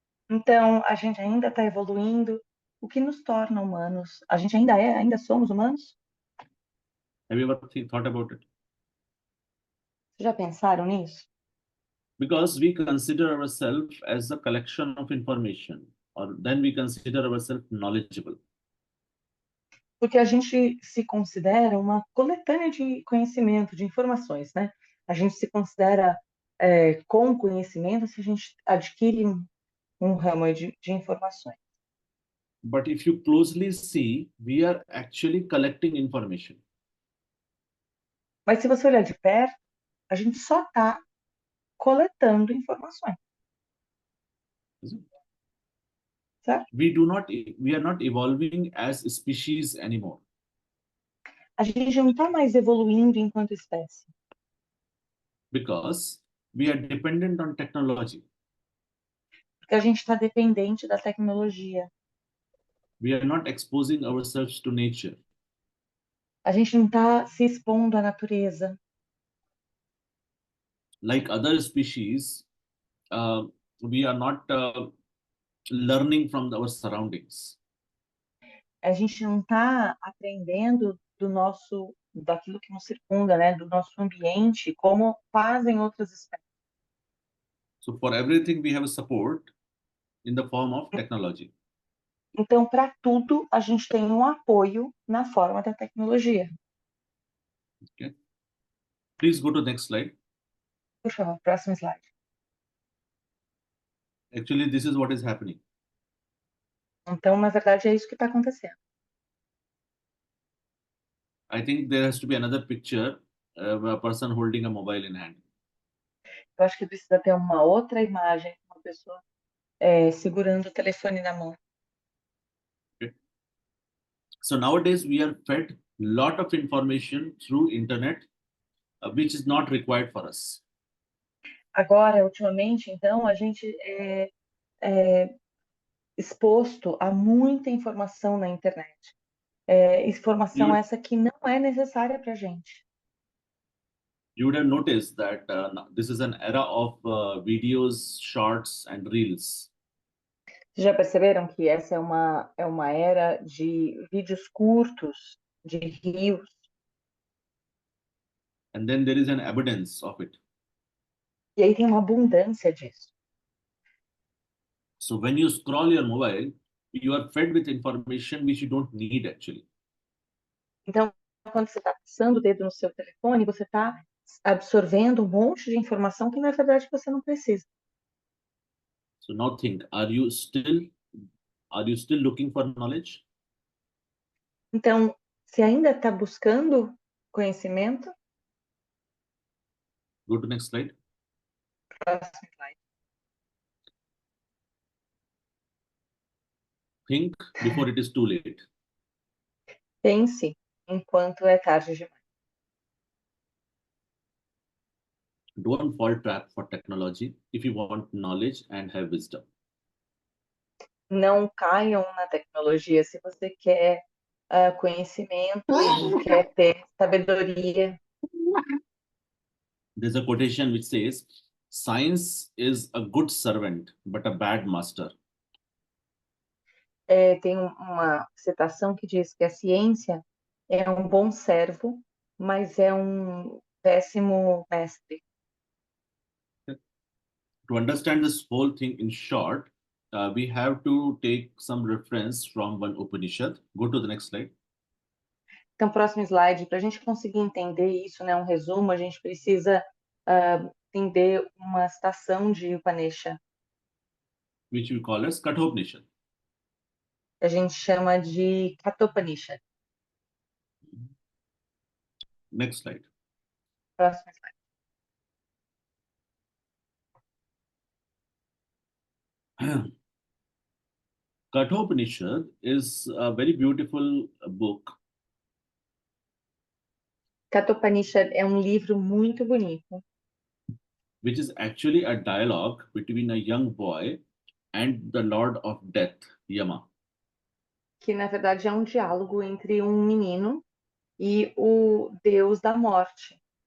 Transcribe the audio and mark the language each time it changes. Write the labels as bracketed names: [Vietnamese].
[Portuguese] Então, a gente ainda está evoluindo. O que nos torna humanos? A gente ainda somos humanos? [English] Have you ever thought about it? [Portuguese] Já pensaram nisso? [English] Because we consider ourselves as a collection of information, or then we consider ourselves knowledgeable. [Portuguese] Porque a gente se considera uma coletânea de conhecimento, de informações, né? A gente se considera com conhecimento se a gente adquire um ramo de informações. [English] But if you closely see, we are actually collecting information. [Portuguese] Mas se você olhar de perto, a gente só está coletando informações. Certo? [English] We are not evolving as a species anymore. [Portuguese] A gente não está mais evoluindo enquanto espécie. [English] Because we are dependent on technology. [Portuguese] Porque a gente está dependente da tecnologia. [English] We are not exposing ourselves to nature. [Portuguese] A gente não está se expondo à natureza. [English] Like other species, we are not learning from our surroundings. [Portuguese] A gente não está aprendendo daquilo que nos circunda, né, do nosso ambiente, como fazem outras espécies. [English] So for everything we have a support in the form of technology. [Portuguese] Então, para tudo, a gente tem um apoio na forma da tecnologia. [English] Okay. Please go to the next slide. [Portuguese] Por favor, próximo slide. [English] Actually, this is what is happening. [Portuguese] Então, na verdade, é isso que está acontecendo. [English] I think there has to be another picture of a person holding a mobile in hand. [Portuguese] Eu acho que precisa ter uma outra imagem, uma pessoa segurando o telefone na mão. [English] Okay. So nowadays we are fed lot of information through internet, which is not required for us. [Portuguese] Agora, ultimamente, então, a gente é exposto a muita informação na internet. Informação essa que não é necessária para a gente. [English] You would have noticed that this is an era of videos, shorts, and reels. [Portuguese] Vocês já perceberam que essa é uma era de vídeos curtos, de reels? [English] And then there is an abundance of it. [Portuguese] E aí tem uma abundância disso. [English] So when you scroll your mobile, you are fed with information which you don't need actually. [Portuguese] Então, quando você está passando o dedo no seu telefone, você está absorvendo um monte de informação que, na verdade, você não precisa. [English] So now think, are you still looking for knowledge? [Portuguese] Então, você ainda está buscando conhecimento? [English] Go to next slide. [Portuguese] Próximo slide. [English] Think before it is too late. [Portuguese] Pense enquanto é tarde demais. [English] Don't fall trap for technology if you want knowledge and have wisdom. [Portuguese] Não caiam na tecnologia se você quer conhecimento e quer ter sabedoria. [English] There's a quotation which says, "Science is a good servant, but a bad master." [Portuguese] tem uma citação que diz que a ciência é um bom servo, mas é um péssimo mestre. [English] To understand this whole thing in short, we have to take some reference from one Upanishad. Go to the next slide. [Portuguese] Então, próximo slide, para a gente conseguir entender isso, né, um resumo, a gente precisa entender uma citação de Upanishad. [English] Which we call as Kathopanishad. [Portuguese] A gente chama de Kathopanishad. [English] Next slide. [Portuguese] Próximo slide. [English] Kathopanishad is a very beautiful book [Portuguese] Kathopanishad é um livro muito bonito, [English] which is actually a dialogue between a young boy and the Lord of Death, Yama. [Portuguese] que na verdade é um diálogo entre um menino e o Deus da morte.